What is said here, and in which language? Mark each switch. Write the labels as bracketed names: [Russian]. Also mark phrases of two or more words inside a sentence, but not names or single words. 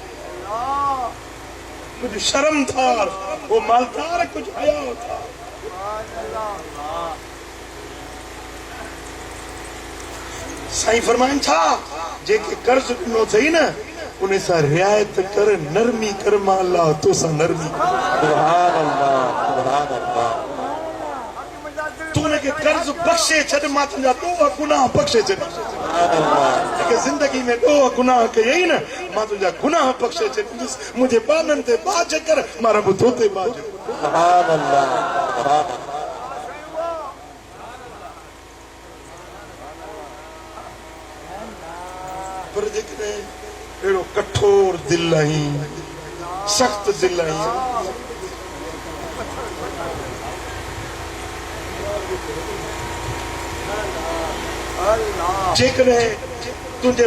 [Sindhi] कुझु शर्म थार वो मालदार कुझु हया था साईं फरमाइनि था जेके कर्ज़ ॾिनो अथई न उन सां रिआयत कर नरमी कर मां अल्लाह तोसां नरमी [Arabic] سبحان الله سبحان الله [Sindhi] तूं उनखे कर्ज़ बख़्शे छॾ मां तुंहिंजा ॾोह गुनाह बख़्शे छॾ जेके ज़िंदगी में ॾोह गुनाह कयई न मां तुंहिंजा गुनाह बख़्शे छॾींदुसि मुंहिंजे बाननि ते बाज कर मां रब तो ते बाज [Arabic] سبحان الله سبحان الله [Sindhi] पर जेकॾहिं अहिड़ो कठोर दिलि आहीं सख़्त दिलि आहीं जेकॾहिं तुंहिंजे